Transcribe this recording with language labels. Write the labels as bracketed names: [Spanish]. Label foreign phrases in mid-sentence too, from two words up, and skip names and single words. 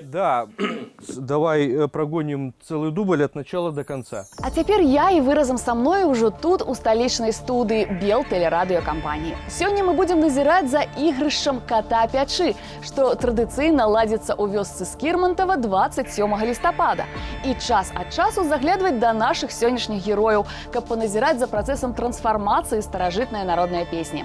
[Russian] Да, давай прогоним целый дубль от начала до конца. [Belarusian] А цяпер я і вы разам са мной ужо тут, у сталічнай студыі Белтэлерадыёкампаніі. Сёння мы будзем назіраць за ігрышчам ката-пячы, што традыцыйна ладзіцца ў вёсцы Скірмантава 27 лістапада. І час ад часу заглядваць да нашых сённяшніх герояў, каб паназіраць за працэсам трансфармацыі старажытнай народнай песні.